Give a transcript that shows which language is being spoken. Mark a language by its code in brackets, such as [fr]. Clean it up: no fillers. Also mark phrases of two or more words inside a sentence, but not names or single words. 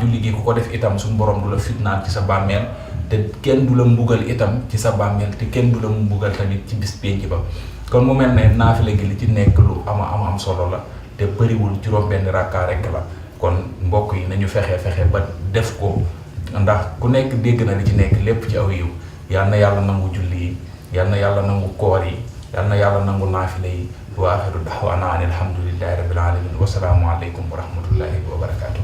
[wo] julli gi ko def itam suñu borom du la fitnal ci sa bàmmeel te kenn du la mbugal itam ci sa bàmmeel te kenn du la mbugal tamit ci bis penc ba kon mu melne nafile gi li ci nekk lu am solo la te bariwul juroom benn rakka rek la kon mbokk yi nañu fexé ba def ko ndax ku nekk dégg na li ci nekk lépp ci aw yiw yal na yàlla nangu julli yi yal na yàlla nangu koor yi yal na yàlla nangu naafile yi [ar] وآخر دعوانا الحمد لله رب العالمين والسلام عليكم ورحمة الله وبركاته